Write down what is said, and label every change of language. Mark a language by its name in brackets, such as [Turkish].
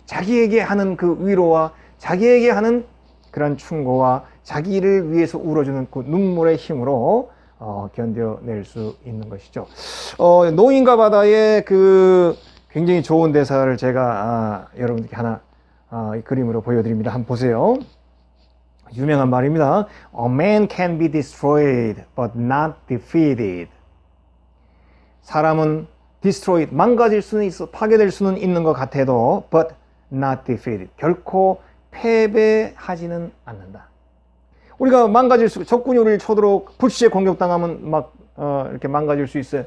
[Korean] 자기에게 하는 그 위로와 자기에게 하는 그런 충고와 자기를 위해서 울어주는 그 눈물의 힘으로 견뎌낼 수 있는 것이죠. 노인과 바다의 그 굉장히 좋은 대사를 제가 여러분들께 하나 그림으로 보여드립니다. 한번 보세요. 유명한 말입니다. [English] A man can be destroyed but not defeated. [Korean] 사람은 destroyed, 망가질 수는 있어, 파괴될 수는 있는 것 같아도 [English] but not defeated. [Korean] 결코 패배하지는 않는다. 우리가 망가질 수, 적군이 우리를 쳐들어 불시에 공격당하면 막 이렇게 망가질 수 있어요.